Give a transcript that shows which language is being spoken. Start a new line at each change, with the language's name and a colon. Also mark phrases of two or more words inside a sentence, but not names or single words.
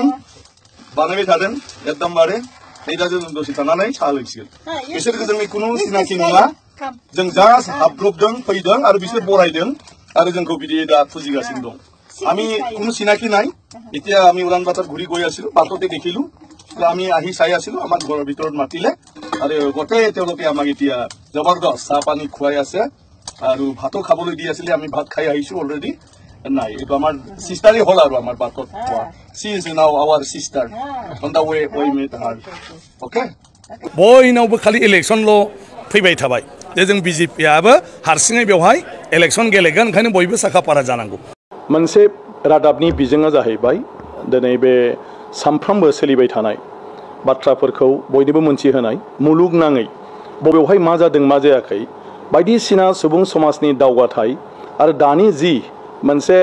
Bodo: बानायबाय थादों एकदमबारे दा जों दसे थानानै साहा लोंसिगोन बिसोरखौ जोंनि खुनु सिनाखि नङा जों जास्ट हाबब्रबदों फैदों आरो बिसोर बरायदों आरो जोंखौ बिदि दा फुजिगासिनो दं
Assamese: আমি কোনো চিনাকি নাই এতিয়া আমি উড়ান বাটাত ঘূৰি গৈ আছিলো বাটতে দেখিলো আমি আহি চাই আছিলো আমাৰ ঘৰৰ ভিতৰত মাতিলে আৰু গোটেই তেওঁলোকে আমাক এতিয়া জবৰদস্ত চাহ পানী খুৱাই আছে আৰু ভাতো খাবলৈ দি আছিলে আমি ভাত খাই আহিছো অলৰেডি নাই এইটো আমাৰ সিস্টাৰই হল আৰু আমাৰ বাটত
English: she is now our sister on the way we met her okay
Bodo: बयनावबो खालि इलेक्शनल' फैबाय थाबाय जे जों बिजेपिआबो हारसिङै बेवहाय इलेक्शन गेलेगोन ओंखायनो बयबो साखाफारा जानांगौ मोनसे रादाबनि बिजोङा जाहैबाय दिनै बे सानफ्रोमबो सोलिबाय थानाय बाथ्राफोरखौ बयनोबो मोनथिहोनाय मुलुगनाङै बबेयावहाय मा जादों मा जायाखै बायदिसिना सुबुं समाजनि दावगाथाय आरो दानि जि मोनसे